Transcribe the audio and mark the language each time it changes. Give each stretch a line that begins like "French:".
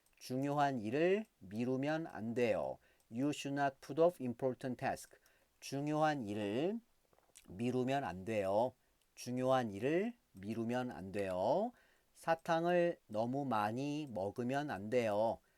Korean: 중요한 일을 미루면 안 돼요.
English: You should not put off important task.
Korean: 중요한 일을 미루면 안 돼요. 중요한 일을 미루면 안 돼요. 사탕을 너무 많이 먹으면 안 돼요.